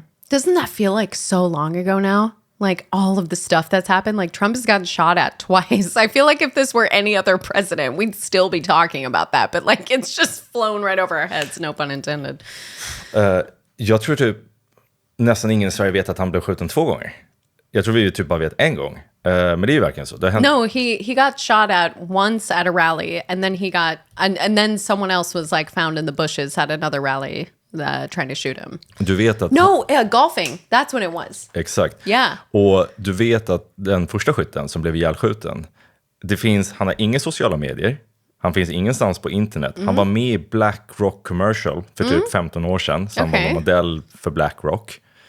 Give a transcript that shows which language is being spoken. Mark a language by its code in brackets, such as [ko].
[en] Doesn't that feel like so long ago now? Like all of the stuff that's happened, like Trump has gotten shot at twice. I feel like if this were any other president, we'd still be talking about that. But like it's just flown right over our heads, no pun intended. [sv] Jag tror typ nästan ingen i Sverige vet att han blev skjuten 2 gånger. Jag tror vi typ bara vet en gång. Men det är ju verkligen så. [en] No, he got shot at once at a rally, and then he got and then someone else was like found in the bushes at another rally. Trying to shoot him. [sv] Du vet att... [en] golfing. That's when it was. [sv] Exakt. [en] Yeah. [sv] Och du vet att den första skytten som blev ihjälskjuten, han har inga sociala medier. Han finns ingenstans på internet. Han var med i BlackRock commercial för typ 15 år sedan. Så han var modell för BlackRock.